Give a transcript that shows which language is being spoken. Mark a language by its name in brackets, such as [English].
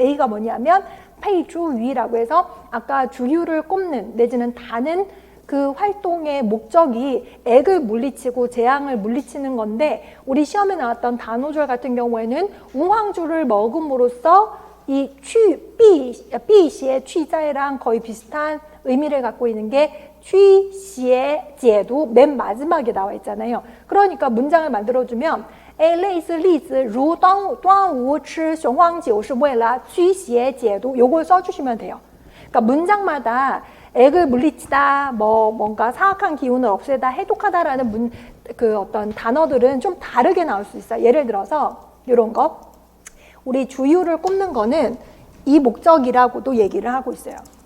[Korean] A가 뭐냐면 페이주위라고 해서 아까 주유를 꼽는 내지는 다는 그 활동의 목적이 액을 물리치고 재앙을 물리치는 건데 우리 시험에 나왔던 단오절 같은 경우에는 우황주를 먹음으로써 이辟邪去灾랑 거의 비슷한 의미를 갖고 있는 게 [Chinese] 驱邪解毒 [Korean] 맨 마지막에 나와 있잖아요. 그러니까 문장을 만들어주면 [Chinese] 类似例子如端午吃雄黄酒是为了驱邪解毒 [Korean] 요걸 써주시면 돼요. 그러니까 문장마다 액을 물리치다, 뭔가 사악한 기운을 없애다, 해독하다라는 그 어떤 단어들은 좀 다르게 나올 수 있어요. 예를 들어서 이런 거. 우리 주유를 꼽는 거는 이 목적이라고도 얘기를 하고 있어요.